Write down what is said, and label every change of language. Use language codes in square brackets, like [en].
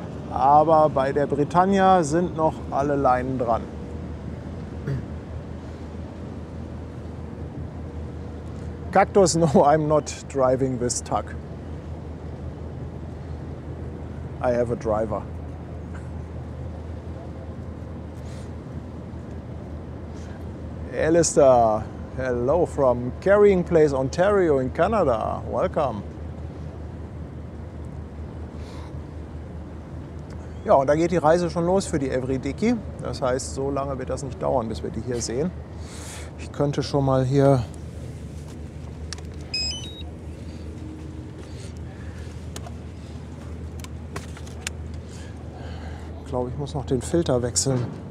[de] Aber bei der Britannia sind noch alle Leinen dran. [en] Cactus, no, I'm not driving this tug. I have a driver. Alistair, hello from Carrying Place, Ontario in Canada. Welcome. [de] Ja, und da geht die Reise schon los für die Every Dicky. Das heißt, so lange wird das nicht dauern, bis wir die hier sehen. Ich könnte schon mal hier ich glaube, ich muss noch den Filter wechseln.